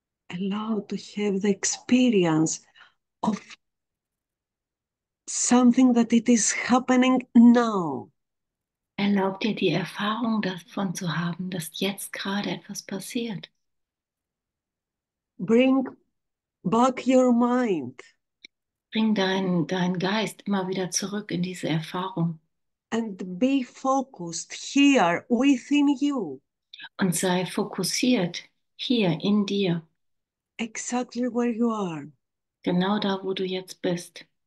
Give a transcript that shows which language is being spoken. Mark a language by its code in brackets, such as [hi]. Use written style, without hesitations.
[en] Allow to have the experience of something that it is happening now. [de] Erlaub dir die Erfahrung davon zu haben, dass jetzt gerade etwas passiert. [en] Bring back your mind [de] Bring deinen Geist immer wieder zurück in diese Erfahrung [en] and be focused here within you, [de] und sei fokussiert hier in dir, [en] exactly where you are, [de] genau da, wo du jetzt bist,